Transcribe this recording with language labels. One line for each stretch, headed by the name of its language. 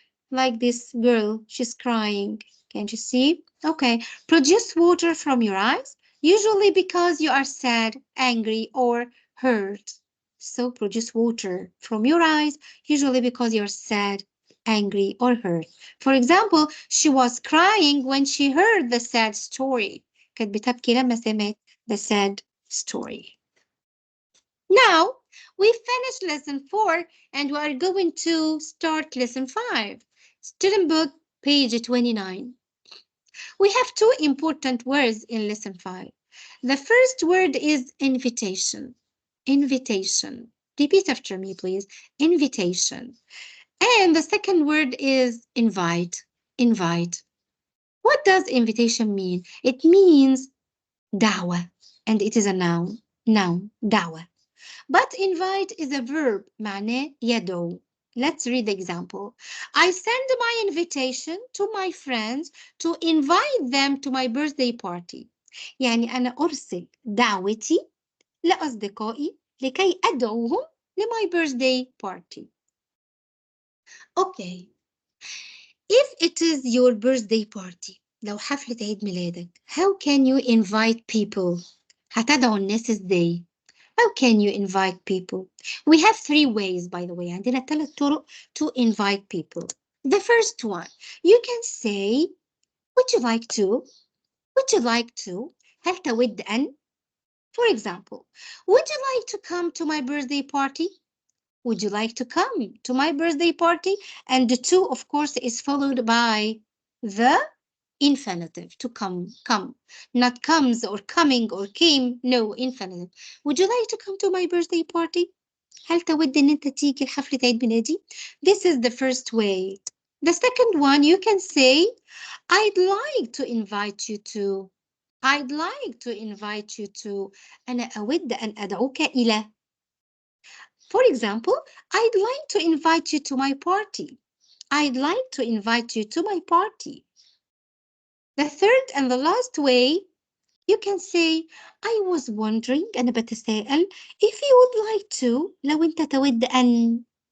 English: Like this girl, she's crying. Can't you see? Okay. Produce water from your eyes. usually because you are sad, angry, or hurt. So produce water from your eyes, usually because you're sad, angry, or hurt. For example, she was crying when she heard the sad story.
Arabic: كانت بتبكي لما سمعت
English: the sad story. Now, we finished lesson 4 and we are going to start lesson 5. Student book, page 29. We have two important words in lesson 5. The first word is invitation. Invitation. Repeat after me, please. Invitation. And the second word is invite. Invite. What does invitation mean? It means دعوة, and it is a noun. Noun, دعوة. But invite is a verb,
Arabic: معناه يدعو.
English: Let's read the example. I send my invitation to my friends to invite them to my birthday party.
Arabic: يعني أنا أرسل دعوتي لأصدقائي لكي أدعوهم ل
English: my birthday party. Okay. If it is your birthday party,
Arabic: لو حفلة عيد ميلادك,
English: how can you invite people?
Arabic: هتدعو الناس ازاي؟
English: How can you invite people? We have 3 ways, by the way.
Arabic: عندنا 3 طرق
English: to invite people. The first one, you can say, would you like to? Would you like to?
Arabic: هل تود أن?
English: For example, would you like to come to my birthday party? Would you like to come to my birthday party? And the to, of course, is followed by the infinitive, to come, not comes or coming or came, no, infinitive. Would you like to come to my birthday party?
Arabic: هل تود إن أنت تيجي لحفلة عيد ميلادي؟
English: This is the first way. The second one, you can say, I'd like to invite you to. I'd like to invite you to.
Arabic: أنا أود أن أدعوك إلى.
English: For example, I'd like to invite you to my party. I'd like to invite you to my party. The third and the last way, you can say, I was wondering,
Arabic: أنا بتساءل,
English: if you would like to,
Arabic: لو أنت تود أن.